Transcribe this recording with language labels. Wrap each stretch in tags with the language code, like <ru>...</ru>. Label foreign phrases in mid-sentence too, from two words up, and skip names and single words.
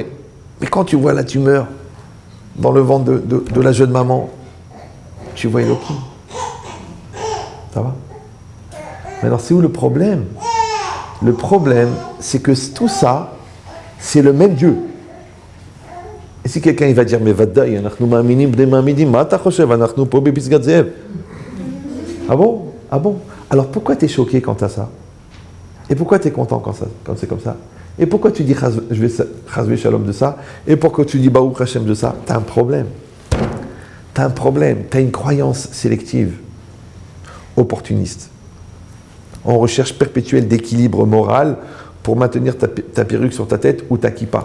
<fr>Mais quand tu vois la tumeur dans le ventre de la jeune maman, tu vois Elohim. Ça va? Mais alors c'est où le problème? Le problème, c'est que tout ça, c'est le même Dieu. Et si quelqu'un il va dire, mais</fr> <he>ודאי, אנחנו מאמינים בני מאמינים, מה אתה חושב, אנחנו פה בפסגת זאב.</he> <fr>Ah bon? Ah bon? Alors pourquoi tu es choqué quant à ça? Et pourquoi tu es content quand c'est comme ça? Et pourquoi tu dis je vais</fr> <he>חס ושלום</he> <fr>de ça? Et pourquoi tu dis</fr> <he>ברוך השם</he> <fr>de ça? T'as un problème. T'as un problème. T'as une croyance sélective, opportuniste, en recherche perpétuelle d'équilibre moral pour maintenir ta perruque sur ta tête ou ta kippa.</fr>